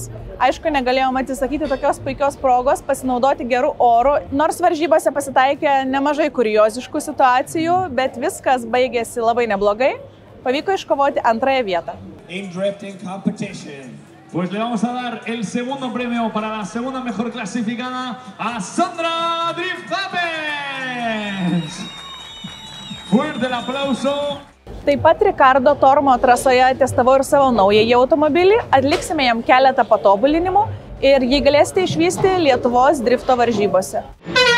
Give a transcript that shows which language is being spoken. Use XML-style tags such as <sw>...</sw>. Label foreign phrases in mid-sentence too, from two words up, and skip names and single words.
<lt>Aišku, negalėjom atsisakyti tokios puikios progos pasinaudoti gerų orų, nors varžybose pasitaikė nemažai kurioziškų situacijų, bet viskas baigėsi labai neblogai. Pavyko iškovoti antrąją vietą.</lt> <en>In drifting competition.</en> <es>Pues le vamos a dar el segundo premio para la segunda mejor clasificada a Sandra Driftapens. Fuerte el aplauso.</es> <lt>Taip pat Ricardo Tormo trasoje testavau ir savo naująjį automobilį, atliksime jam keletą patobulinimų ir jį galėsite išvysti Lietuvos drifto varžybose.</lt>